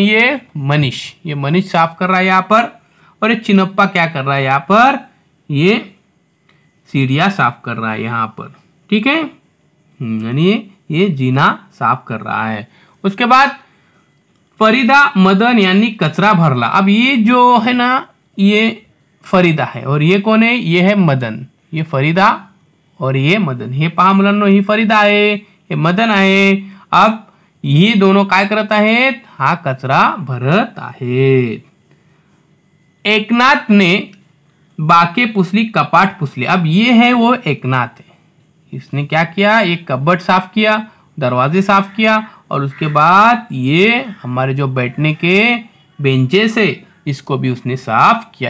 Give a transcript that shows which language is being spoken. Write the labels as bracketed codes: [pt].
[hi] ये मनीष, ये मनीष साफ कर रहा है यहाँ पर। और ये चिनप्पा क्या कर रहा है यहाँ पर, ये सीढ़ियाँ साफ कर रहा है यहाँ पर, ठीक है। यानी ये जीना साफ कर रहा है। उसके बाद फरीदा मदन [mr] यांनी कचरा भरला। [hi] अब ये जो है ना, ये फरीदा है और ये कौन है? ये है मदन। ये फरीदा और ये मदन, [mr] हे पहा मुलांनो, ही फरीदा आहे, हे मदन आहे। [hi] अब ये दोनों [mr] काय करत आहेत, हा कचरा भरत आहेत। एकनाथ ने बाके पुसली, कपाट पुसले। [hi] अब ये है वो एकनाथ है, इसने क्या किया, एक कबर्ड साफ किया, दरवाजे साफ किया, और उसके बाद ये हमारे जो बैठने के बेंचेस है इसको भी उसने साफ किया।